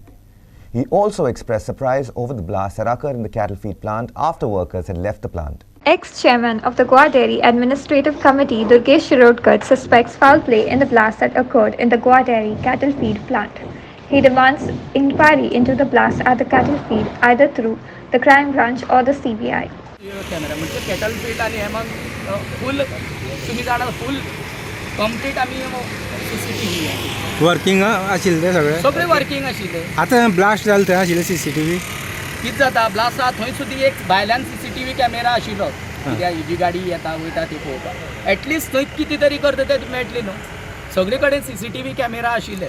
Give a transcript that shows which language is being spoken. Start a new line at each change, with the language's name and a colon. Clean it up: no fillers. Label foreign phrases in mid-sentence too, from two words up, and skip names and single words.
English: He also expressed surprise over the blast that occurred in the cattle feed plant after workers had left the plant. Ex-chairman of the Goa Dairy Administrative Committee, Durgesh Shirodkar, suspects foul play in the blast that occurred in the Goa Dairy cattle feed plant. He demands inquiry into the blast at the cattle feed either through the crime branch or the CBI.
Marathi: कॅमेरा म्हणजे
English: cattle field
Marathi: आणि हे मग फुल तुम्ही जाणार
English: full complete
Marathi: आम्ही CCTV
Konkani: वर्किंग आशिल्ले सगळे वर्किंग आशिल्ले. आतां ब्लास्ट जाले थंय आशिल्ले CCTV कितें जाता ब्लास्ट आसा थंय सुद्दां एक भायल्यान CCTV कॅमेरा आशिल्लो, कित्याक ही जी गाडी येता वयता ती पळोवपाक. एटलिस्ट थंय कितें तरी करता ते मेळटलें न्हू. सगळे कडेन CCTV कॅमेरा आशिल्ले.